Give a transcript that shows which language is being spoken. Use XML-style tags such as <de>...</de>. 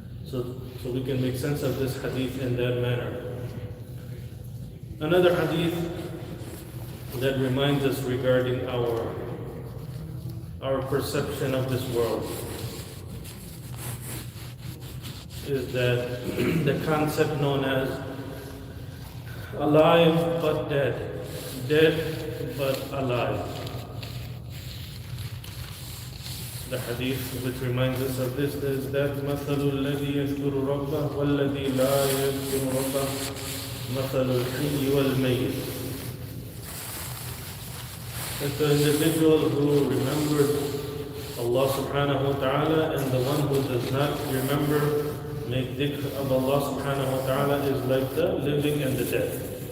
<en>So we can make sense of this hadith in that manner. Another hadith that reminds us regarding our perception of this world is that the concept known as alive but dead, dead but alive. The hadith which reminds us of this is that</en> <ar>مثل الذي يذكر ربه والذي لا يذكر ربه مثل الحي والميت.</ar> <en>That the individual who remembers Allah subhanahu wa ta'ala and the one who does not remember, make dhikr of Allah subhanahu wa ta'ala, is like the living and the dead.</en>